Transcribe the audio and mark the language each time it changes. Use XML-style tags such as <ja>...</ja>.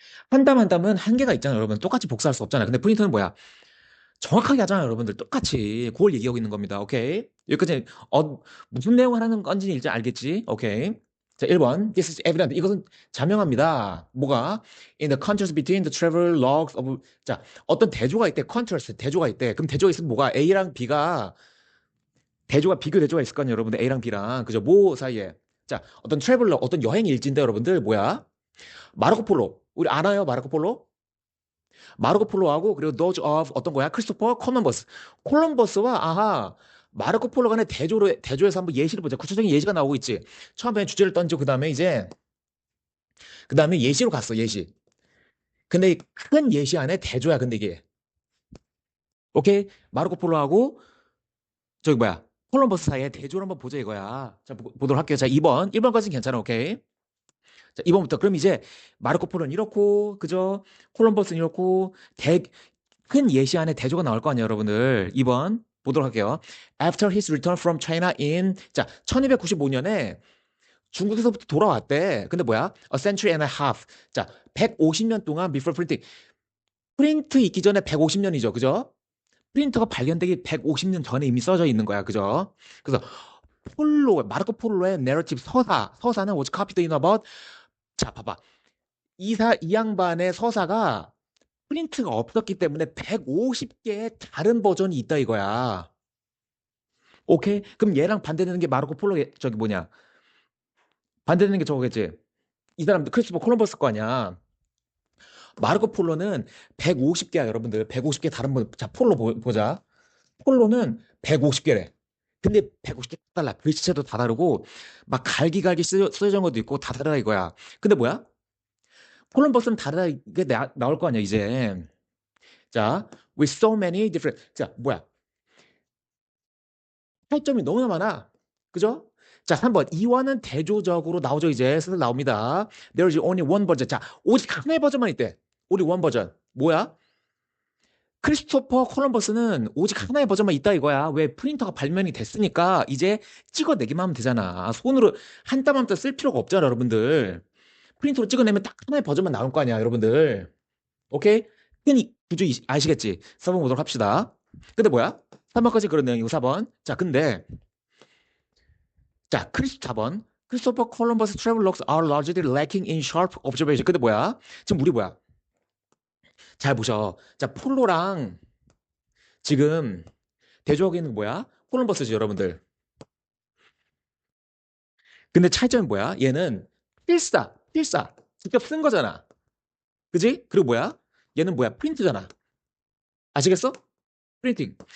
<ko>한 땀 한 땀은 한계가 있잖아요 여러분. 똑같이 복사할 수 없잖아요. 근데 프린터는 뭐야? 정확하게 하잖아요 여러분들. 똑같이. 그걸 얘기하고 있는 겁니다. 오케이? 여기까지 무슨 내용을 하는 건지는 일단 알겠지? 오케이? 자, 1번.</ko> <en>This is evident.</en> <ko>이것은 자명합니다. 뭐가?</ko> <en>In the contrast between the travel logs of.</en> <ko>자, 어떤 대조가 있대. contrast. 대조가 있대. 그럼 대조가 있으면 뭐가? A랑 B가 비교 대조가 있을 거 아니에요, 여러분들. A랑 B랑. 그죠? 뭐 사이에. 자, 어떤 트래블러, 어떤 여행 일지인데, 여러분들, 뭐야? 마르코 폴로. 우리 아나요, 마르코 폴로? 마르코 폴로하고, 그리고</ko> <en>those of</en> <ko>어떤 거야? 크리스토퍼 콜럼버스. 콜럼버스와, 아하, 마르코 폴로 간의 대조에서 한번 예시를 보자. 구체적인 예시가 나오고 있지. 처음에 주제를 던지고, 그 다음에 예시로 갔어, 예시. 근데 큰 예시 안에 대조야, 근데 이게. 오케이? 마르코 폴로하고, 저기 뭐야? 콜럼버스 사이에 대조를 한번 보자 이거야. 자, 보도록 할게요. 자, 2번. 1번까지는 괜찮아, 오케이? 자, 2번부터. 그럼 이제 마르코 폴로는 이렇고, 그죠? 콜럼버스는 이렇고, 큰 예시 안에 대조가 나올 거 아니에요, 여러분들. 2번 보도록 할게요.</ko> <en>After his return from China in,</en> <ko>자, 1295년에 중국에서부터 돌아왔대. 근데 뭐야?</ko> <en>A century and a half.</en> <ko>자, 150년 동안</ko> <en>before printing.</en> <ko>프린트 있기 전에 150년이죠, 그죠? 프린터가 발견되기 150년 전에 이미 써져 있는 거야, 그죠? 그래서 마르코 폴로의 내러티브 서사는</ko> <en>was copied in about.</en> <ko>자, 봐봐. 이 양반의 서사가 프린트가 없었기 때문에 150개의 다른 버전이 있다 이거야. 오케이? 그럼 얘랑 반대되는 게 마르코 폴로의 저기 뭐냐? 반대되는 게 저거겠지. 이 사람도 크리스토퍼 콜럼버스 거 아니야. 마르코 폴로는 150개야, 여러분들. 150개 다른 번. 자, 보자. 폴로는 150개래. 근데 150개 달라. 글씨체도 다 다르고 막 갈기갈기 쓰여진 것도 있고 다 다르다 이거야. 근데 뭐야? 콜럼버스는 다르다 이게 나올 거 아니야, 이제.</ko> <en>자, with so many different.</en> <ko>자, 뭐야? 차이점이 너무나 많아. 그죠? 자, 3번. 이와는 대조적으로 나오죠, 이제. 슬슬 나옵니다.</ko> <en>There's only one version.</en> <ko>자, 오직 하나의 버전만 있대.</ko> <en>only one</en> <ko>버전. 뭐야? 크리스토퍼 콜럼버스는 오직 하나의 버전만 있다 이거야. 왜 프린터가 발명이 됐으니까 이제 찍어내기만 하면 되잖아. 손으로 한 땀 한 땀 쓸 필요가 없잖아, 여러분들. 프린터로 찍어내면 딱 하나의 버전만 나올 거 아니야, 여러분들. 오케이? 흔히 구조 아시겠지? 4번 보도록 합시다. 근데 뭐야? 3번까지 그런 내용이고 4번. 자, 근데 자, 4번.</ko> <en>크리스토퍼 콜럼버스 travellogs are largely lacking in sharp observation.</en> <ko>근데 뭐야? 지금 우리 뭐야? 잘 보셔. 자, 폴로랑 지금 대조하고 있는 거 뭐야? 콜럼버스지, 여러분들. 근데 차이점이 뭐야? 얘는 필사. 직접 쓴 거잖아. 그지? 그리고 뭐야? 얘는 뭐야? 프린트잖아. 아시겠어? 프린팅.</ko>